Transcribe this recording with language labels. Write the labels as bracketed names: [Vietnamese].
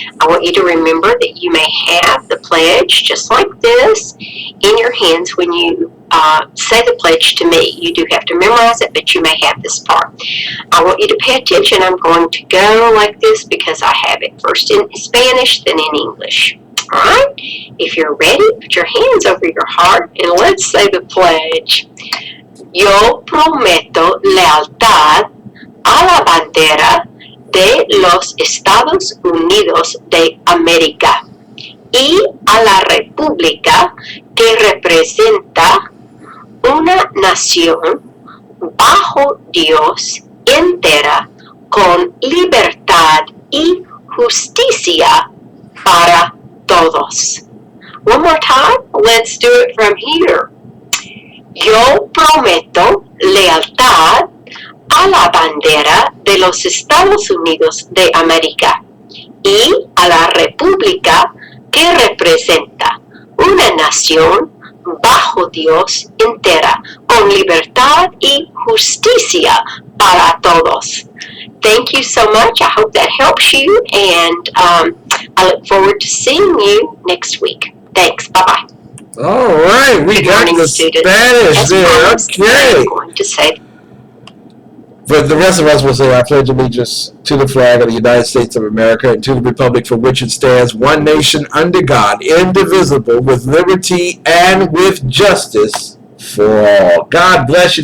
[English] I want you to remember that you may have the pledge just like this in your hands when you say the pledge to me. You do have to memorize it, but you may have this part. I want you to pay attention. I'm going to go like this because I have it first in Spanish, then in English. Alright, if you're ready, put your hands over your heart and let's say the pledge. [Spanish] Yo prometo lealtad a la bandera de los Estados Unidos de América y a la república que representa una nación bajo Dios entera con libertad y justicia para todos. [English] One more time, let's do it from here. [Spanish] Yo prometo lealtad a la bandera de los Estados Unidos de América y a la república que representa una nación bajo Dios entera, con libertad y justicia para todos. [English] Thank you so much. I hope that helps you, and I look forward to seeing you next week. Thanks. Bye-bye. All right, we got the Spanish there. Okay. I'm going to say. For the rest of us will say, I pledge allegiance to the flag of the United States of America and to the republic for which it stands, one nation under God, indivisible, with liberty and with justice for all. God bless you.